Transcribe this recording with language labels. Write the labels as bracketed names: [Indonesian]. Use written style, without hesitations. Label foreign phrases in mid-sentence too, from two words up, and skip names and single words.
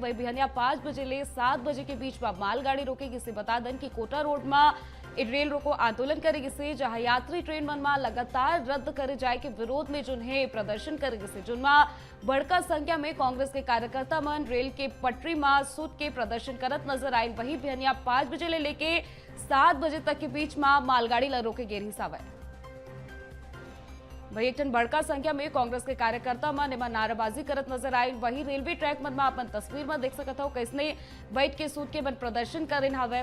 [Chhattisgarhi] वही बिहनिया 5 बजे ले 7 बजे के बीच में मालगाड़ी रोकेगी से। बता दें कि कोटा रोड में रेल रोको आंदोलन करेगी से, जहां यात्री ट्रेन मन में लगातार रद्द करे जाए के विरोध में जिन्हें प्रदर्शन करेगी से, जिनमें बड़का संख्या में कांग्रेस के कार्यकर्ता मन रेल के पटरी में सूत के प्रदर्शन करत नजर आए। वही बिहनिया 5 बजे ले लेके 7 बजे तक के बीच में मालगाड़ी ला रोके गेर हिसाब है। वही एक टन बड़का संख्या में कांग्रेस के कार्यकर्ता मन एमा नारेबाजी करत नजर आए। वही रेलवे ट्रैक मन में अपन तस्वीर में देख सकत हो कैसने बैठ के सूत के मन प्रदर्शन करें हवे।